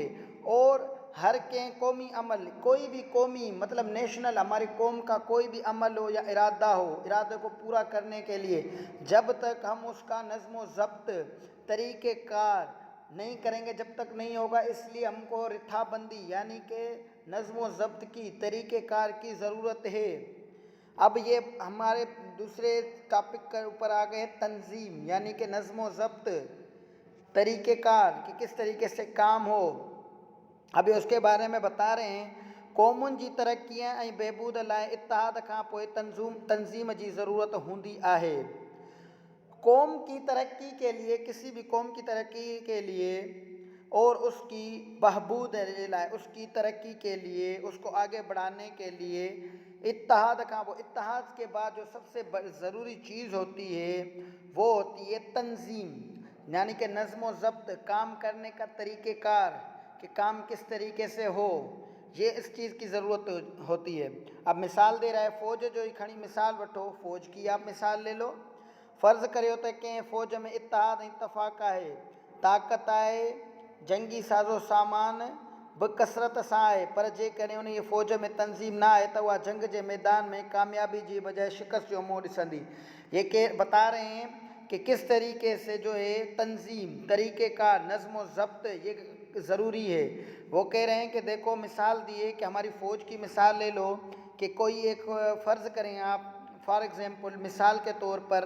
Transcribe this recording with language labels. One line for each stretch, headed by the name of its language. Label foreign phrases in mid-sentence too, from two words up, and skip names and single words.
Urdu: اور ہر کے قومی عمل، کوئی بھی قومی مطلب نیشنل ہماری قوم کا کوئی بھی عمل ہو یا ارادہ ہو، ارادے کو پورا کرنے کے لیے جب تک ہم اس کا نظم و ضبط طریقہ کار نہیں کریں گے، جب تک نہیں ہوگا، اس لیے ہم کو رتھابندی یعنی کہ نظم و ضبط کی طریقہ کار کی ضرورت ہے. اب یہ ہمارے دوسرے ٹاپک کے اوپر آ گئے تنظیم یعنی کہ نظم و ضبط طریقہ کار کہ کس طریقے سے کام ہو. ابھی اس کے بارے میں بتا رہے ہیں.
Sindhi: क़ौमुनि जी तरक्कीअ ऐं बहबूद लाइ इत्तेहाद खां पोइ तंज़ीम की ज़रूरत होती है।
Urdu: قوم کی ترقی کے لیے، کسی بھی قوم کی ترقی کے لیے اور اس کی بہبود لائے، اس کی ترقی کے لیے، اس کو آگے بڑھانے کے لیے اتحاد کا وہ اتحاد کے بعد جو سب سے ضروری چیز ہوتی ہے وہ ہوتی ہے تنظیم یعنی کہ نظم و ضبط، کام کرنے کا طریقہ کار کہ کام کس طریقے سے ہو، یہ اس چیز کی ضرورت ہوتی ہے. اب مثال دے رہا ہے
Sindhi: फ़ौज जो ही खड़ी मिसाल वठो,
Urdu: فوج کی آپ مثال لے لو.
Sindhi: फ़र्ज़ करियो त कंहिं फ़ौज में इत्तेहाद ऐं इत्तफ़ाक़ आहे, ताक़त आहे, जंगी साज़ो सामान बि कसरत सां आहे, पर जेकॾहिं उन जी फ़ौज में तंज़ीम ना आहे त उहा जंग के मैदान में कामयाबी की बजाय शिकस्त जो मुंह ॾिसंदी।
Urdu: یہ کے بتا رہے ہیں کہ کس طریقے سے جو ہے تنظیم، طریقہ کار، نظم و ضبط یہ ضروری ہے. وہ کہہ رہے ہیں کہ دیکھو مثال دیے کہ ہماری فوج کی مثال لے لو کہ کوئی ایک فرض کریں آپ
English: for example
Urdu: مثال کے طور پر